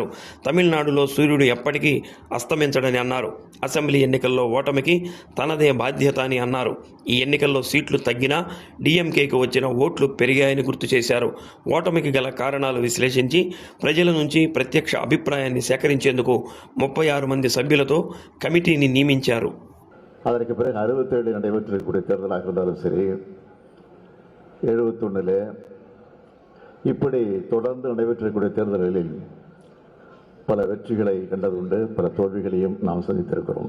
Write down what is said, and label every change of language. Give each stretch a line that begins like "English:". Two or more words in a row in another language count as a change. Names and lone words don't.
Telugu: తమిళనాడులో సూర్యుడు ఎప్పటికీ అస్తమించడని అన్నారు. అసెంబ్లీ ఎన్నికల్లో ఓటమికి తనదే బాధ్యత అని అన్నారు. ఈ ఎన్నికల్లో సీట్లు తగ్గినా డీఎంకేకి వచ్చిన ఓట్లు పెరిగాయని గుర్తు చేశారు. ఓటమికి గల కారణాలు విశ్లేషించి ప్రజల నుంచి ప్రత్యక్ష అభిప్రాయాన్ని సేకరించేందుకు 36 మంది
Tamil: சபையிலతో கமிட்டியை நியமிச்சாரு. அதற்கு பிறகு 67 நடைபெற்றக்கூடிய தேர்தலாக இருந்தாலும் சரி, 71 இப்படி தொடர்ந்து நடைபெற்றக்கூடிய தேர்தல்களில் பல வெற்றிகளை கண்டதுண்டு, பல தோல்விகளையும் நாம் சந்தித்திருக்கிறோம்.